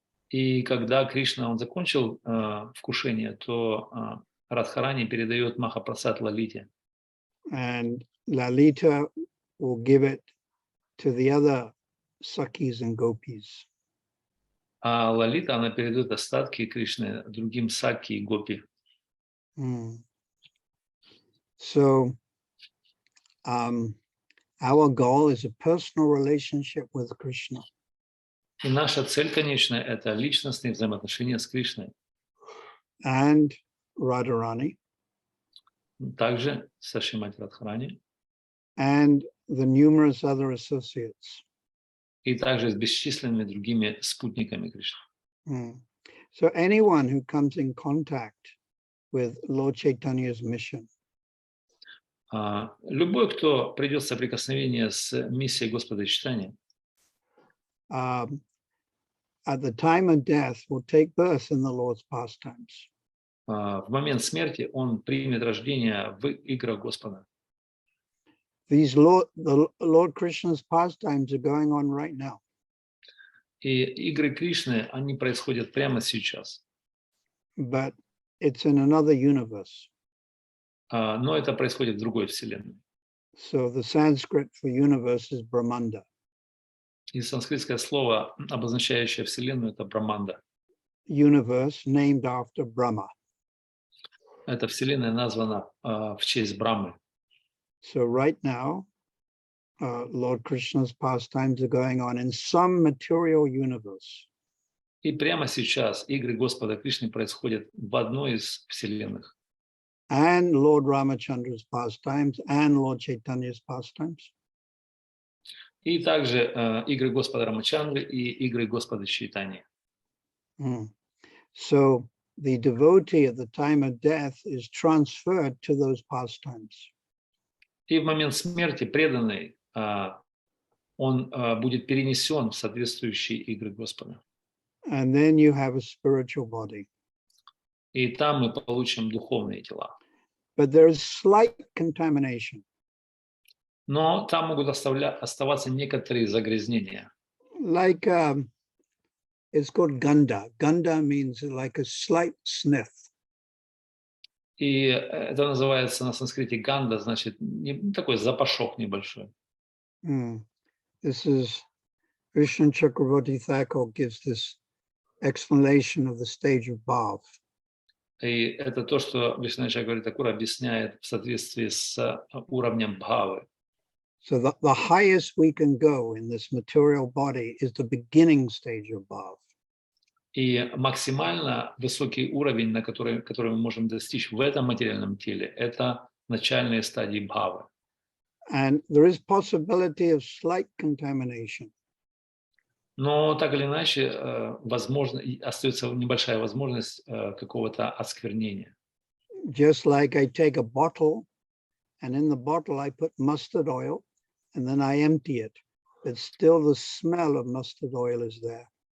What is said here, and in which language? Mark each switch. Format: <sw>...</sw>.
<ru>И когда Кришна, он закончил вкушение, то Радхарани передает Махапрасад Лалите.</ru> <en>And Lalita will give it to the other Sakhis and Gopis.</en> <ru>А Лалита, она передает остатки Кришны другим Саки и Гопи.</ru> <en>So our goal is a personal relationship with Krishna.</en> <ru>И наша цель, конечно, это личностные взаимоотношения с Кришной.</ru> <en>And Radharani.</en> <ru>Также со Шримати Радхарани.</ru> <en>And the numerous other associates.</en> <ru>И также с бесчисленными другими спутниками Кришны.</ru> <en>So anyone who comes in contact with Lord Chaitanya's mission.</en> <ru>Любой, кто придет в соприкосновение с миссией Господа Чайтаньи,</ru> <en>at the time of death will take birth in the Lord's pastimes.</en> <ru>В момент смерти он примет рождение в играх Господа.</ru> <en>The Lord Krishna's pastimes are going on right now.</en> <ru>И игры Кришны, они происходят прямо сейчас.</ru> <en>But it's in another universe.</en> <ru>Но это происходит в другой вселенной.</ru> <en>So the Sanskrit for universe is Brahmanda.</en> <ru>И санскритское слово, обозначающее вселенную, это Браманда.</ru> <en>Universe named after Brahma.</en> <ru>Эта вселенная названа в честь Брамы.</ru> <en>So right now, Lord Krishna's pastimes are going on in some material universe.</en> <ru>И прямо сейчас игры Господа Кришны происходят в одной из вселенных.</ru> <en>And Lord Ramachandra's pastimes and Lord Chaitanya's pastimes.</en> <ru>И также игры Господа Рамачандры и игры Господа Чайтаньи.</ru> <en>So the devotee at the time of death is transferred to those pastimes.</en> <ru>И в момент смерти преданный, он будет перенесен в соответствующие игры Господа.</ru> <en>And then you have a spiritual body.</en> <ru>И там мы получим духовные тела.</ru> <en>But there is slight contamination.</en> <ru>Но там могут оставаться некоторые загрязнения.</ru> <en>Like it's called ganda. Ganda means like a slight sniff.</en> <ru>И это называется на санскрите ганда, значит, такой запашок небольшой.</ru> <en>This is Vishnu Chakravarti Thakur gives this explanation of the stage of bhav.</en> <ru>И это то, что Вишну Чакраварти Тхакур объясняет в соответствии с уровнем бхавы.</ru> <en>So the highest we can go in this material body is the beginning stage of bhav.</en> <ru>И максимально высокий уровень, который мы можем достичь в этом материальном теле, это начальные стадии бхавы.</ru> <en>And there is possibility of slight contamination.</en> <ru>Но так или иначе, возможно, остается небольшая возможность какого-то осквернения.</ru> <en>Just like I take a bottle, and in the bottle I put mustard oil, and then I empty it, but still the smell of mustard oil is there.</en>